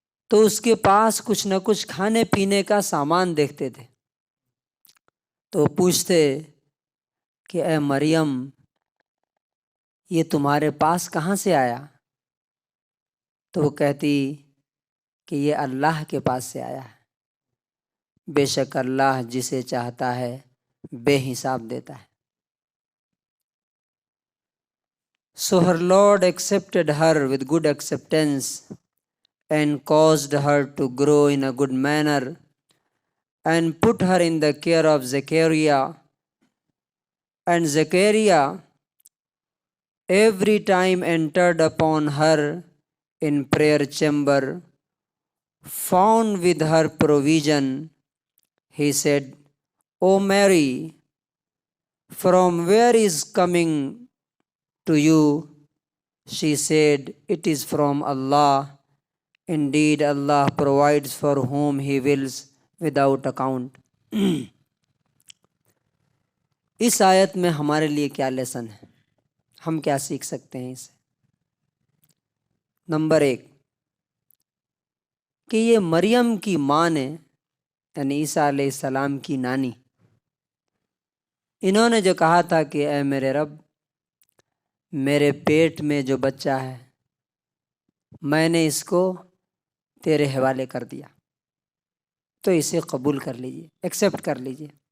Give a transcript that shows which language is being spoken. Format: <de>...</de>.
<ur>تو اس کے پاس کچھ نہ کچھ کھانے پینے کا سامان دیکھتے تھے، تو پوچھتے کہ اے مریم، یہ تمہارے پاس کہاں سے آیا؟ تو وہ کہتی کہ یہ اللہ کے پاس سے آیا ہے، بے شک اللہ جسے چاہتا ہے بے حساب دیتا ہے.</ur> <en>So her Lord accepted her with good acceptance and caused her to grow in a good manner and put her in the care of Zechariah. And Zechariah every time entered upon her in prayer chamber, found with her provision. He said, O Mary, from where is coming to you? She said, it is from Allah. Indeed, Allah provides for whom He wills without account.</en> <ur>اس آیت میں ہمارے لیے کیا lesson ہے، ہم کیا سیکھ سکتے ہیں اسے؟ نمبر 1 کہ یہ مریم کی ماں نے، یعنی عیسیٰ علیہ السلام کی نانی، انہوں نے جو کہا تھا کہ اے میرے رب، میرے پیٹ میں جو بچہ ہے میں نے اس کو تیرے حوالے کر دیا، تو اسے قبول کر لیجیے، ایکسیپٹ کر لیجیے.</ur>